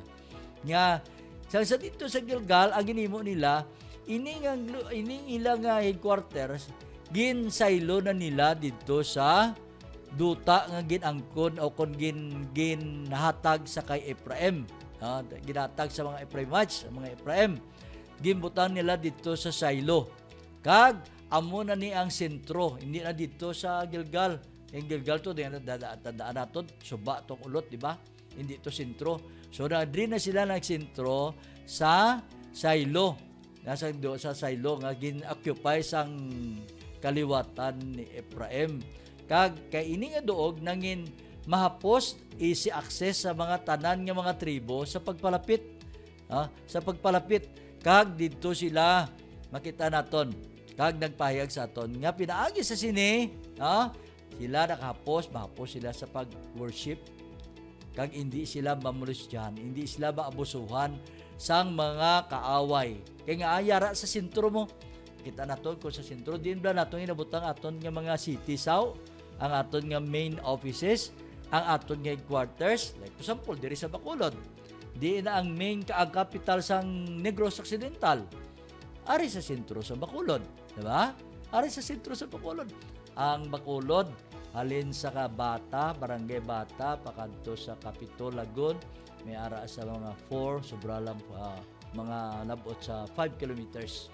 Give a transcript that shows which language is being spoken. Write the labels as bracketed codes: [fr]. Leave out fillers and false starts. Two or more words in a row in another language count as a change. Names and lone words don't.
[hil] Nga, sa dito sa Gilgal, ang ginimo nila, ining ilang headquarters, ginsaylo na nila dito sa duta nga ginangkon o kon ginhatag sa kay Ephraim. Ginhatag sa mga Ephraimites, sa mga Ephraim. Ginbutang nila dito sa Silo. Kag amo na ni ang sentro, hindi na dito sa Gilgal. [tl] Yung Gilgal to, tandaan natin, suba tong ulot, di ba? Hindi to sentro. [hil] So, din na sila nagsentro sa Silo. Nasa sa Silo nga gin-occupy sang kaliwatan ni Ephraim. Kag kay ini nga duog nangin mahapos [en] easy access [hil] sa mga tanan nga mga tribo sa pagpalapit. Sa pagpalapit. Kag dito sila makita naton. Kag nagpahayag sa aton nga pinaagi sa sini, sila mahapos sila sa pag-worship. Kag hindi sila mamulusyan, hindi sila maabusuhan sang mga kaaway. Kaya nga ayara sa sentro mo. Kita naton kung sa sentro din bla naton inabutang aton nga mga city saw, ang aton nga [en] main offices, [hil] ang aton nga headquarters, [en] like for example [hil] diri sa [en] Bacolod. [hil] Di na ang main capital sang Negros Occidental. Ari sa sentro sa Bacolod, di ba? Ari sa sentro sa Bacolod. Ang Bacolod halin sa Bata, Barangay Bata, pakadto sa Capitol Lagun, may ara sa mga 4, sobra lang mga labot sa 5 kilometers.